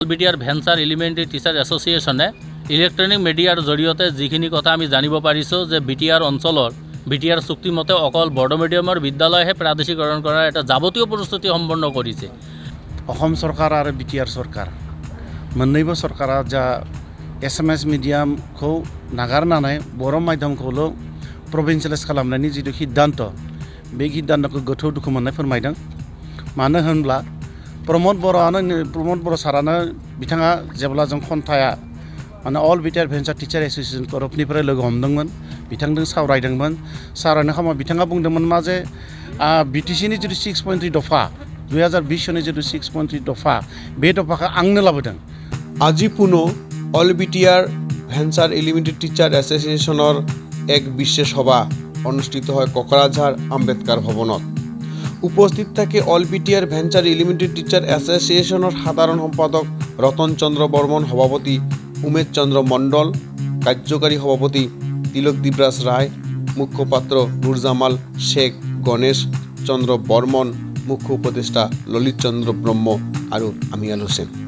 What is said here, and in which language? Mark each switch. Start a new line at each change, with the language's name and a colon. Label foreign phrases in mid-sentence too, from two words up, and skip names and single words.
Assamese: বিটিআর ভেঞ্চাৰ এলিমেণ্টাৰী টিচাৰ এছ'চিয়েশ্যনে ইলেক্ট্ৰনিক মিডিয়াৰ জৰিয়তে যিখিনি কথা আমি জানিব পাৰিছোঁ যে বিটিআৰ অঞ্চলৰ বিটিআৰ চুক্তিমতে অকল বড়ো মিডিয়ামৰ বিদ্যালয়হে প্ৰাদেশিকৰণ কৰাৰ এটা যাৱতীয় প্ৰস্তুতি সম্পন্ন কৰিছে।
Bodo: অসম सरकार आरो बिटिआर सरकार मोननैबो सरकारा जा एसामिस मिडियामखौ नागारनानै बर' माध्यमखौल' प्रभिन्सियेलाइज खालामनायनि जिथु सिद्धान्त बे सिद्धान्तखौ गोथौ दुखु मोननाय फोरमायदों। मानो होनब्ला प्रमद बर' सारानो बिथाङा जेब्ला जों खन्थाया माने अल बिटिआर भेन्चार टिचार एस'सिएशन तरफनिफ्राय लोगो हमदोंमोन बिथांजों सावरायदोंमोन। सावरायनाय समाव बिथाङा बुंदोंमोन मा जे बिटिसिनि जिथु 6.3 दफा 2020 सननि जिथु 6.3 दफा बे दफाखौ आंनो लाबोदों।
Assamese: আজি পুনৰ অল বিটিআৰ ভেঞ্চাৰ এলিমেণ্টাৰী টিচাৰ এছ'চিয়েশ্যনৰ এক বিশেষ সভা অনুষ্ঠিত হয় কোকৰাঝাৰ আম্বেদকাৰ ভৱনত। উপস্থিত থাকে অল বিটিআৰ ভেঞ্চাৰ এলিমেণ্টাৰী টিচাৰ এছ'চিয়েশ্যনৰ সাধাৰণ সম্পাদক ৰতন চন্দ্ৰ বৰ্মন, সভাপতি উমেশ চন্দ্ৰ মণ্ডল, কাৰ্যকাৰী সভাপতি তিলক দিবৰাজ ৰায়, মুখপাত্ৰ নুৰজামাল শেখ, গণেশ চন্দ্ৰ বৰ্মন, মুখ্য উপদেষ্টা ললিত চন্দ্ৰ ব্ৰহ্ম আৰু আমিয়াল হুছেইন।